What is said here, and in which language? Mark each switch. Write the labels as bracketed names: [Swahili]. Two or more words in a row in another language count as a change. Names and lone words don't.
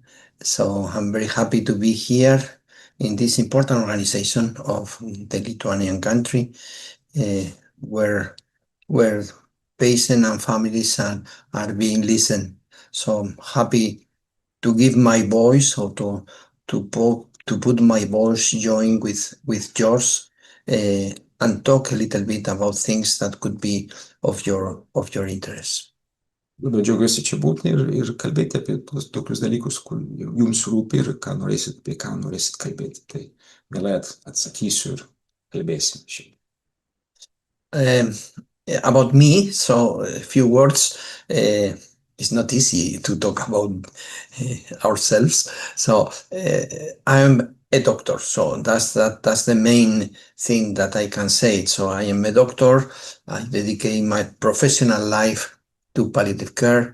[English] So I'm very happy to be here in this important organization of the Lithuanian country, where patients and families are being listened. So I'm happy to give my voice or to put my voice join with yours and talk a little bit about things that could be of your interest. [Lithuanian] Labai džiaugiuosi čia būti ir kalbėti apie tokius dalykus, kur jums rūpi ir apie ką norėsit kalbėti. Tai mielai atsakysiu ir kalbėsim šiandien. [English] About me, so a few words. It's not easy to talk about ourselves. So I'm a doctor, so that's the main thing that I can say. So I am a doctor. I dedicate my professional life to palliative care.